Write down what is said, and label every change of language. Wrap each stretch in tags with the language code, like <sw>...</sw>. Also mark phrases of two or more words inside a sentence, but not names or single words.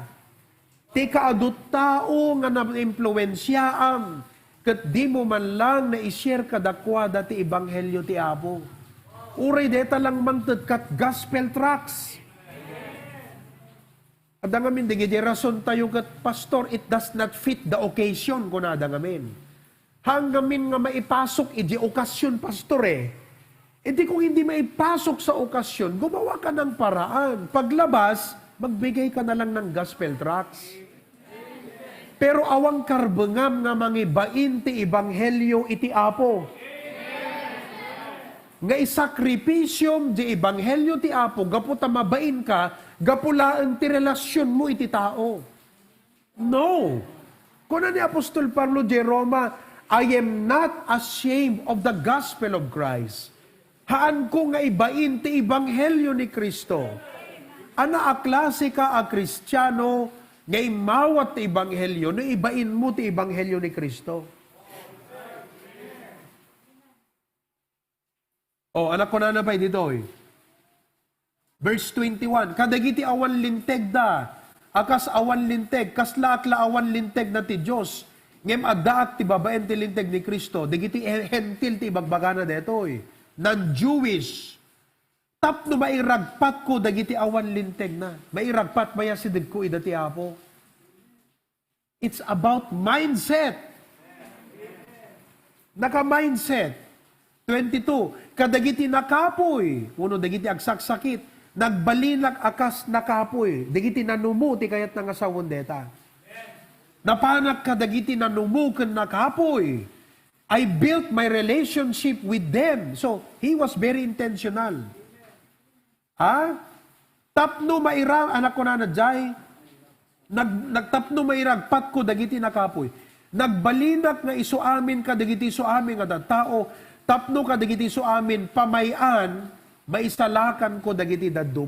<ilo>Ti kaadot tao nga na-impluensyaam, kat di mo man lang na i-share kadakwada ti Ebanghelyo ti Apo. Uray deta lang mangtad kat</ilo> <en>gospel tracts.</en> <ilo>Ada ngamin, di rason tayo kat pastor,</ilo> <en>it does not fit the occasion</en> <ilo>ko na ada ngamin. Hanggamin nga maipasok, iti okasyon, pastor eh.</ilo> <tl>Iti kung hindi maipasok sa okasyon, gumawa ka ng paraan. Paglabas, magbigay ka na lang ng</tl> <en>gospel tracts.</en> <ilo>Pero awang karbengam nga mangibain ti Ebanghelyo iti Apo. Nga isakripisyom di Ebanghelyo ti Apo, gapu tamabain ka, gapulaan ti relasyon mo iti tao. No. Kuna ni Apostol Pablo di Roma,</ilo> <en>I am not ashamed of the gospel of Christ.</en> <ilo>Haan ko nga ibain ti Ebanghelyo ni Kristo. Ana a klase ka a Kristiyano, nga imawat ti Ebanghelyo, no ibain mo ti Ebanghelyo ni Kristo. Oh, anak ko na napay dito eh. Verse 21, kadagiti awan linteg da, akas awan linteg, kasla-akla awan linteg na ti Diyos, ngem adaak ti babaen ti linteg ni Kristo, dagiti hentil ti ibagbagana deto eh, non-Jewish, tapno mairagpat ko dagiti awan linteg na, mairagpat maya sidig ko ida ti Apo.</ilo> <en>It's about mindset.</en> <ilo>Naka-mindset. 22, kadagiti nakapoy, uno dagiti agsaksakit, nagbalinak akas nakapoy, dagiti nanumu ti kayat nga asawon deta. Napanak kadagiti nanumu ken nakapoy.</ilo> <en>I built my relationship with them. So, he was very intentional. Ha?</en> <ilo>Tapno mairang, anak ko na nadjay, nagtapno mairagpat ko dagiti nakapoy. Nagbalinak nga iso amin kadagiti iso amin nga tao, tapno ka dagiti so amin pamayan, maisalakan ko dagiti dadduma.</ilo>